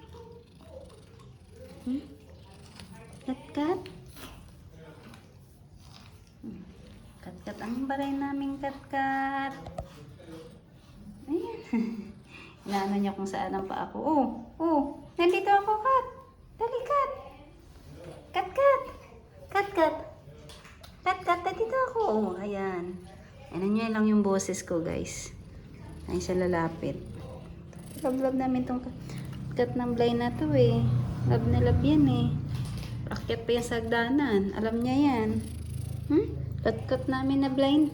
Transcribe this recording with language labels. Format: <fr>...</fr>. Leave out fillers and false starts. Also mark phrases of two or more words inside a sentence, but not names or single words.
<tl>Kat, kat. Kat, kat ang baray namin, kat, kat. Ayan. Inaano niya kung saan ang paa ko. Oh, oh, nandito ako, kat. Dali, kat. Kat, kat. Kat, kat. Kat, kat, nandito ako. Oh, ayan. Ano niya lang yung boses ko, guys. Ay siya lalapit. Love namin tong kat ng blind na to eh. Love na love yan eh. Akyat pa yan sa hagdanan. Alam niya yan. Kat namin na blind.</tl>